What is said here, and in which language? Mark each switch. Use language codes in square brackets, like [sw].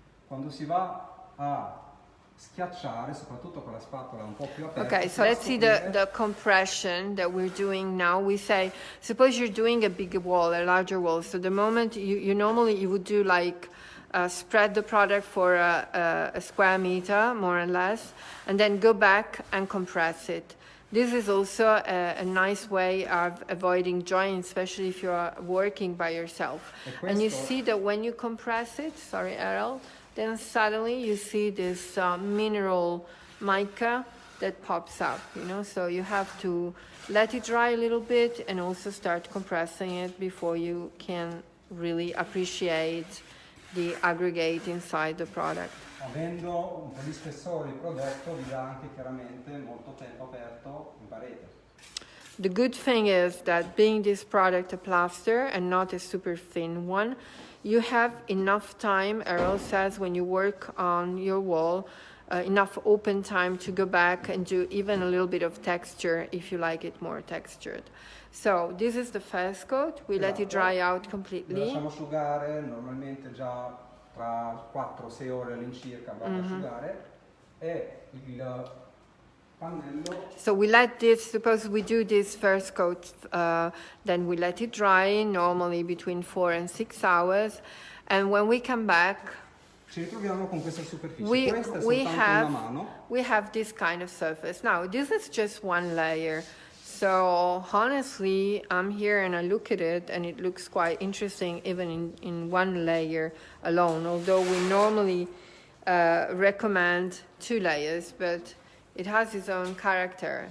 [it] Quando si va a schiacciare, soprattutto con la spatola un po' più aperta. [en] Okay, so let's see the compression that we're doing now. We say, suppose you're doing a big wall, a larger wall. So the moment you normally you would do like spread the product for a square meter, more or less, and then go back and compress it. This is also a nice way of avoiding joint, especially if you're working by yourself. And you see that when you compress it, sorry, Errol, then suddenly you see this mineral mica that pops up, so you have to let it dry a little bit and also start compressing it before you can really appreciate the aggregate inside the product. [it] Avendo un po' di spessore il prodotto vi dà anche chiaramente molto tempo aperto in parete. [en] The good thing is that being this product a plaster and not a super thin one, you have enough time, Errol says, when you work on your wall, enough open time to go back and do even a little bit of texture if you like it more textured. So this is the first coat. We let it dry out completely. [it] Lo lasciamo asciugare, normalmente già tra 4-6 ore all'incirca va ad asciugare e il pannello. [en] So we let this, suppose we do this first coat, then we let it dry, normally between 4 and 6 hours. And when we come back, [it] ci ritroviamo con questa superficie. [en] we [it] Questa è soltanto una mano. [en] we have this kind of surface. Now, this is just one layer. So honestly, I'm here and I look at it and it looks quite interesting even in one layer alone, although we normally recommend 2 layers, but it has its own character.